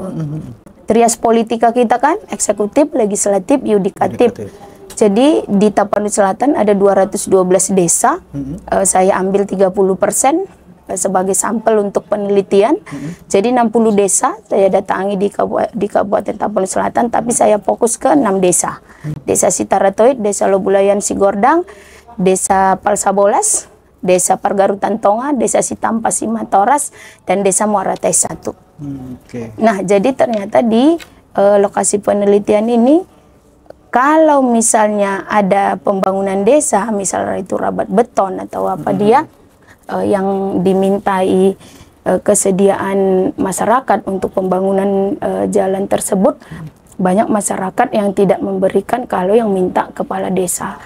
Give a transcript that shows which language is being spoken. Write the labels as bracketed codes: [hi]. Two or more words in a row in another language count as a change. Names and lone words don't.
[id] Trias politika kita kan eksekutif, legislatif, yudikatif. Jadi di Tapanuli Selatan ada 212 desa. Saya ambil 30% sebagai sampel untuk penelitian. Jadi 60 desa saya datangi di Kabupaten Tapanuli Selatan, tapi saya fokus ke 6 desa. Desa Sitaratoid, Desa Lobulayan Sigordang, Desa Palsabolas, Desa Pargarutan Tonga, Desa Sitampa Simatoras, dan Desa Muaratai 1. Nah, jadi ternyata di lokasi penelitian ini, kalau misalnya ada pembangunan desa, misalnya itu rabat beton atau apa dia yang dimintai kesediaan masyarakat untuk pembangunan jalan tersebut, banyak masyarakat yang tidak memberikan kalau yang minta kepala desa.